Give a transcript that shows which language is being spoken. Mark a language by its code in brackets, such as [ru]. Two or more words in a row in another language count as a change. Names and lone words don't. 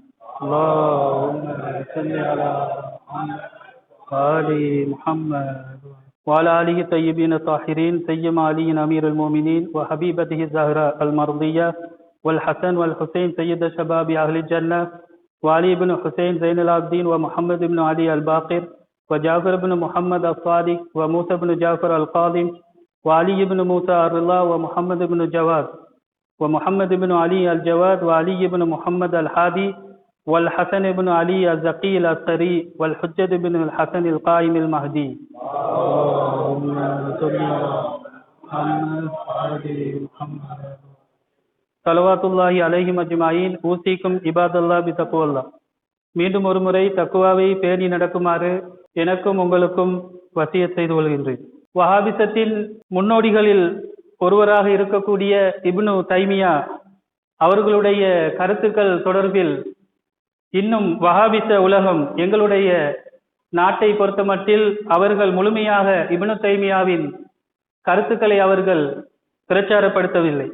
[ar] اللهم صل على آل محمد وعلى آله الطيبين الطاهرين سيدنا علي أمير المؤمنين وحبيبته الزهراء ال المرضية والحسن والحسين سيد شباب أهل الجنة وعلي بن الحسين زين العابدين ومحمد بن علي الباقر وجعفر بن محمد الصادق وموسى بن جعفر القاضم وعلي بن موسى الرضا ومحمد بن جواد ومحمد بن علي الجواد وعلي بن محمد الحادي والحسن بن علي الزكي العسكري والحجة بن الحسن القائم المهدي. اللهم صل على محمد صلوات الله عليهم أجمعين. أوصيكم عباد الله بتقوى الله. [ta] மீண்டும் ஒரு முறை தக்குவாவை பேணி நடக்குமாறு எனக்கும் உங்களுக்கும் வசியத் செய்து கொள்கின்றேன். வஹாபிசத்தின் முன்னோடிகளில் ஒருவராக இருக்கக்கூடிய இப்னு தைமியா அவர்களுடைய கருத்துக்கள் தொடர்பில் இன்னும் வஹாபிச உலகம், எங்களுடைய நாட்டை பொறுத்தமட்டில் அவர்கள் முழுமையாக இப்னு தைமியாவின் கருத்துக்களை அவர்கள் பிரச்சாரப்படுத்தவில்லை.